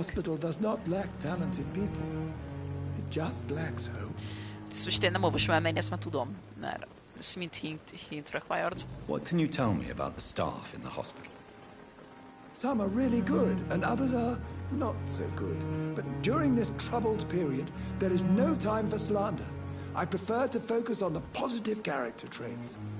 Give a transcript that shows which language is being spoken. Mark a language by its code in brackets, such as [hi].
[en] hospital does not lack talented people. It just lacks hope. [hu] Ezt most én nem olvasom el, ezt már tudom, mert ez mind hint required. [en] What can you tell me about the staff in the hospital? Some are really good, and others are not so good. But during this troubled period, there is no time for slander. I prefer to focus on the positive character traits.